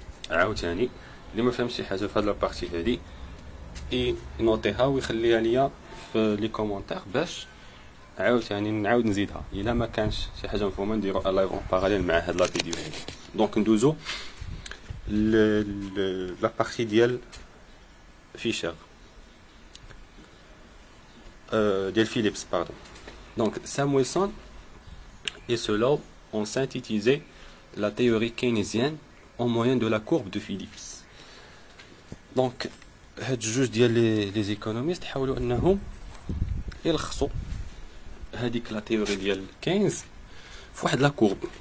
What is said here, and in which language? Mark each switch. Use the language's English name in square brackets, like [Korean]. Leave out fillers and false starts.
[Arabic] عاوتاني اللي ما فهمش شي حاجه في هاد لابارتي هادي ينوطيها ويخليها ليا في لي كومونتير باش عاوتاني نعاود نزيدها. الا ما كانش شي حاجه مفهومه نديرو لايف اون باراليل مع هاد لا فيديو هادي. دونك ندوزو لابارتي ديال فيشر ديال فيليبس باردون. [French] Donc Samuelson et ceux-là ont synthétisé la théorie keynésienne au moyen de la courbe de Phillips. [Arabic] Donc هاد جوج ديال لي ايكونوميست حاولوا انهم يلخصوا هذيك لا تيوري ديال كينز في واحد لا كورب.